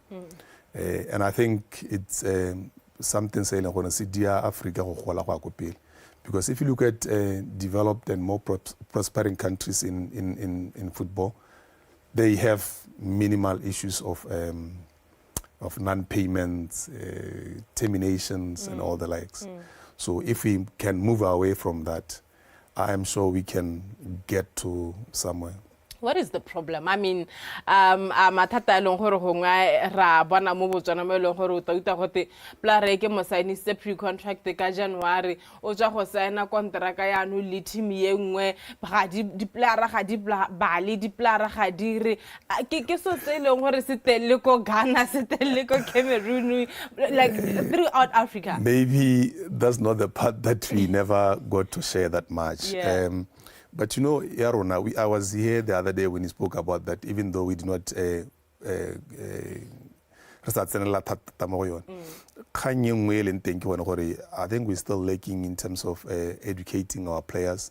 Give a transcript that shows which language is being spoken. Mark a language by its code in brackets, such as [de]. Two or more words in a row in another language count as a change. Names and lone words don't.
[en] And I think it's something saying Africa, because if you look at developed and more prospering countries in football, they have minimal issues of non-payments, terminations, and all the likes. So if we can move away from that, I am sure we can get to somewhere. What is the problem? I mean, [tn] mathata elong gore gongwe ra bona mo Botswana mo elong gore o tauta gote player ke mo signise pre-contract ka January o tswa go signa contract ya no le team ye nngwe ga di player ga di bale di player ga di re ke so tse elong gore se telle ko Ghana se telle ko Cameroon, [en] like throughout Africa. Maybe that's not the part that we never got to share that much. Yeah. But you know, Yarona, I was here the other day when he spoke about that, even though we did not I think we're still lacking in terms of educating our players.